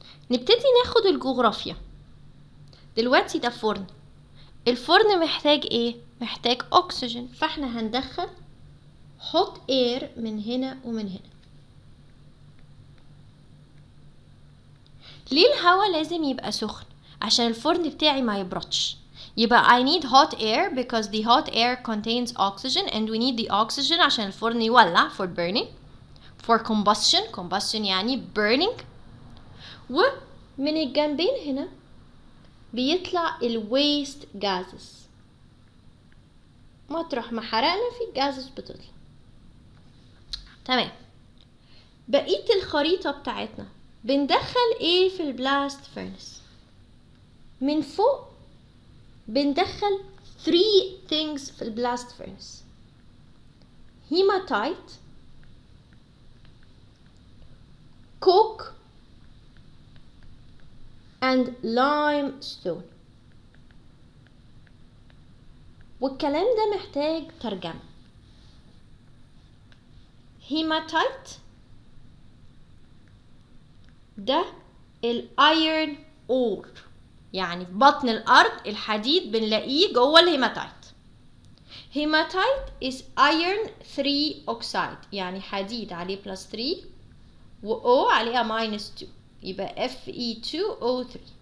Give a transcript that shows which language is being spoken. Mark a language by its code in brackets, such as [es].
[ar] نبتدي ناخد الجغرافيا. دلوقتي ده فرن، الفرن محتاج ايه؟ محتاج اكسجين، فاحنا هندخل hot air من هنا ومن هنا. ليه الهواء لازم يبقى سخن؟ عشان الفرن بتاعي ما يبردش. يبقى [en] I need hot air because the hot air contains oxygen and we need the oxygen [ar] عشان الفرن يولع [en] for burning. For combustion [ar] يعني [en] burning. [ar] ومن الجنبين هنا بيطلع ال waste gases. مطرح ما حرقنا في الجازز بتطلع. تمام. بقية الخريطة بتاعتنا بندخل ايه في البلاست فيرنس؟ من فوق بندخل 3 things في البلاست فيرنس: hematite, coke and limestone. والكلام ده محتاج ترجمة. hematite ده الايرن اور، يعني في بطن الارض الحديد بنلاقيه جوه الهيماتايت. [en] hematite is iron 3 oxide، [ar] يعني حديد عليه [en] plus 3 و O عليها minus 2، يبقى Fe2O3.